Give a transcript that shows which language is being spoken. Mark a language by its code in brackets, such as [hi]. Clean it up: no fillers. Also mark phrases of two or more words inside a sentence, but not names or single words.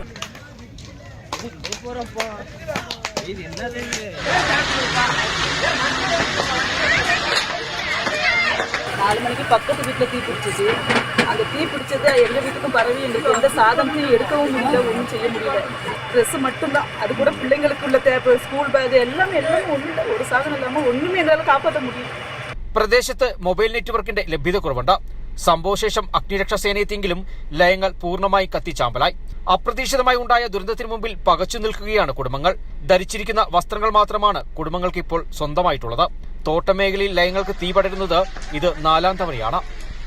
[ta] 4 மணிக்கு பக்கத்து வீட்டில் தீ பிடிச்சிச்சு. அந்த தீ பிடிச்சது எங்கள் வீட்டுக்கும் பரவி எங்களுக்கு எந்த சாதனத்தையும் எடுக்கவும் முடியல, ஒன்றும் செய்ய முடியல. ட்ரெஸ்ஸு மட்டும்தான், அது கூட பிள்ளைங்களுக்குள்ள தேவை, ஸ்கூல் பேഗ് எல்லாமே ஒன்றும் ஒரு சாதனம் இல்லாமல் ஒன்றுமே எங்களால் காப்பாற்ற முடியும். [ml] പ്രദേശത്ത് മൊബൈൽ നെറ്റ്വർക്കിന്റെ ലഭ്യത കുറവുണ്ട്. സംഭവശേഷം അഗ്നിരക്ഷാസേനയെത്തിയെങ്കിലും ലയങ്ങൾ പൂർണ്ണമായി കത്തിച്ചാമ്പലായി. അപ്രതീക്ഷിതമായി ഉണ്ടായ ദുരന്തത്തിന് മുമ്പിൽ പകച്ചു നിൽക്കുകയാണ് കുടുംബങ്ങൾ. ധരിച്ചിരിക്കുന്ന വസ്ത്രങ്ങൾ മാത്രമാണ് കുടുംബങ്ങൾക്ക് ഇപ്പോൾ സ്വന്തമായിട്ടുള്ളത്. തോട്ടമേഖലയിൽ ലയങ്ങൾക്ക് തീ പടരുന്നത് ഇത് 4ാം തവണയാണ്.